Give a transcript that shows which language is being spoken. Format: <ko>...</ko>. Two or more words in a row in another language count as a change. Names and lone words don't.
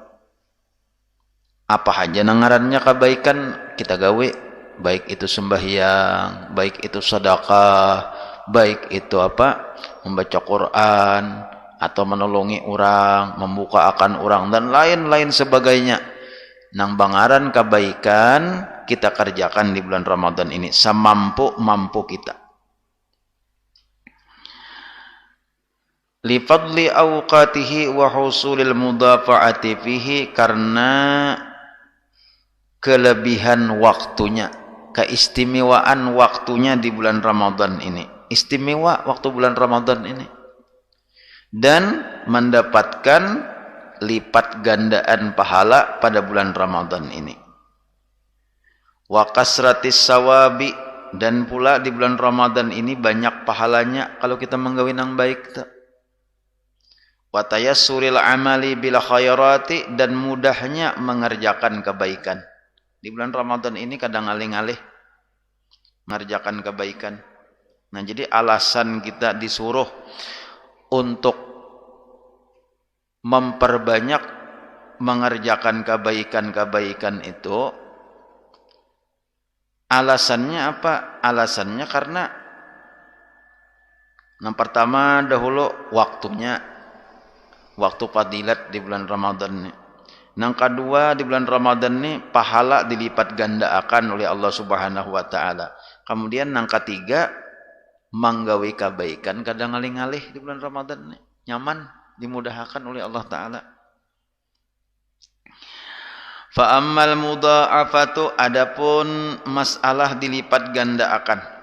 <bjn>Apa aja nangarannya kebaikan kita gawe, baik itu sembahyang, baik itu sedekah, baik itu membaca Quran atau menolongi orang, membukakan orang dan lain-lain sebagainya. Nang bangaran kebaikan kita kerjakan di bulan Ramadan ini semampu-mampu kita.</bjn> <ar>Li fadli awqatihi wa husulil mudafa'ati fihi,</ar> <id>karena kelebihan waktunya, keistimewaan waktunya di bulan Ramadan ini. Istimewa waktu bulan Ramadan ini. Dan mendapatkan lipat gandaan pahala pada bulan Ramadan ini.</id> <ar>Wa kasratis sawabi,</ar> <bjn>dan pula di bulan Ramadan ini banyak pahalanya kalau kita menggawe nang baik.</bjn> <ar>Wa tayassuril amali bil khairati,</ar> <id>dan mudahnya mengerjakan kebaikan. Di bulan Ramadan ini kadang alih-alih mengerjakan kebaikan. Nah, jadi alasan kita disuruh untuk memperbanyak mengerjakan kebaikan-kebaikan itu alasannya apa? Alasannya karena yang pertama dahulu waktunya, waktu fadilat di bulan Ramadan ini. Yang kedua di bulan Ramadan ini pahala dilipat gandakan oleh Allah</id> <ar>Subhanahu wa taala.</ar> <bjn>Kemudian yang ketiga manggawi kebaikan kadang ngalih-ngalih di bulan Ramadan ini. Nyaman, dimudahkan oleh Allah taala.</bjn> <ar>Fa ammal mudha'afatu,</ar> <bjn>adapun masalah dilipat gandakan.</bjn>